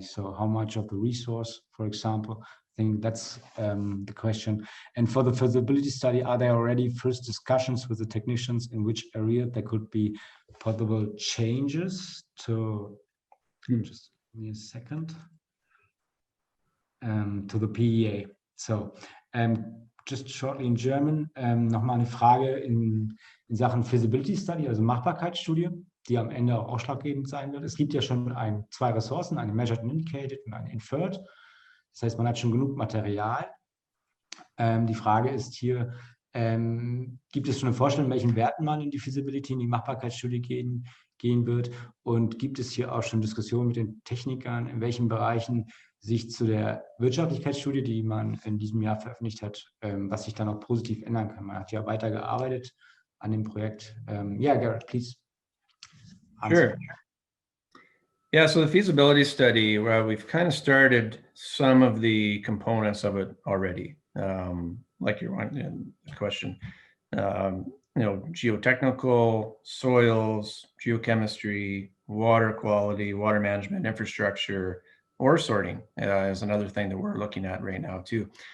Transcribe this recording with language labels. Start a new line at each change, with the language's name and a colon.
English: So how much of the resource, for example? I think that's the question. And for the feasibility study, are there already first discussions with the technicians in which area there could be possible changes to, just give me a second, to the PEA? So just shortly in German,
German: nochmal eine Frage in Sachen Feasibility Study, also Machbarkeitsstudie, die am Ende auch ausschlaggebend sein wird. Es gibt ja schon 2 Ressourcen, eine Measured and Indicated und eine Inferred. Das heißt, man hat schon genug Material. Die Frage ist hier, gibt es schon eine Vorstellung, in welchen Werten man in die Feasibility, in die Machbarkeitsstudie gehen wird? Und gibt es hier auch schon Diskussionen mit den Technikern, in welchen Bereichen sich zu der Wirtschaftlichkeitsstudie, die man in diesem Jahr veröffentlicht hat, was sich dann auch positiv ändern kann? Man hat ja weitergearbeitet an dem Projekt.
English: Yeah, Garett, please. Sure. Yeah, so the feasibility study, we've kind of started some of the components of it already. Like your question, you know, geotechnical, soils, geochemistry, water quality, water management, infrastructure, ore sorting is another thing that we're looking at right now too.